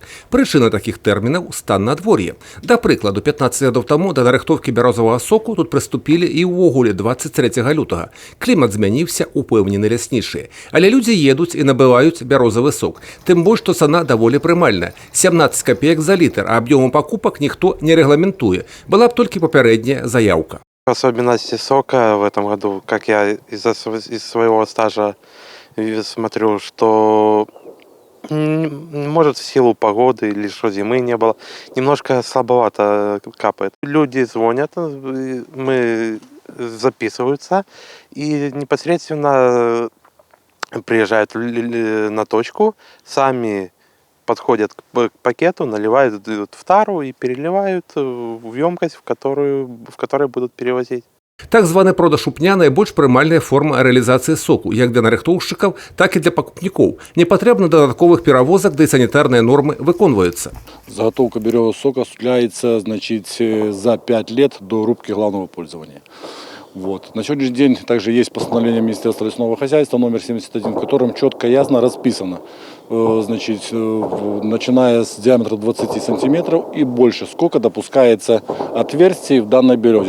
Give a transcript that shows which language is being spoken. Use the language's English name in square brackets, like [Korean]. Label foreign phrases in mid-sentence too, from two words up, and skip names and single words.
[Belarusian] Прычына такіх тэрмінаў – стан надвор'я. Да прыкладу, 15 гадоў таму да нарыхтоўкі бярозавага соку тут прыступілі і ўвогуле 23 лютага. Клімат змяніўся, упэўнены ляснічыя. Але людзі едуць і набываюць бярозавы сок. Тым больш, што цана даволі прымальная – 17 копеек за літр, а аб'ёмам пакупак ніхто не рэгламентуе. Была б толькі папярэдняя заяўка. [Russian] Особенности сока в этом году, как я из своего стажа смотрю, что может в силу погоды или что зимы не было, немножко слабовато капает. Люди звонят, мы записываются и непосредственно приезжают на точку, сами подходят к пакету, наливают в тару и переливают в емкость, в которой будут перевозить. [Belarusian] Так званы продаж упня – найбольш прымальная форма рэалізацыі соку, як для нарыхтоўшчыкаў, так і для пакупнікоў. Не патрэбна дадатковых перавозак, да і санітарныя нормы выконваюцца. [Russian] Заготовка березового сока осуществляется, за 5 лет до рубки главного пользования. На сегодняшний день также есть постановление Министерства лесного хозяйства номер 71, в котором четко и ясно расписано, начиная с диаметра 20 сантиметров и больше, сколько допускается отверстий в данной березе.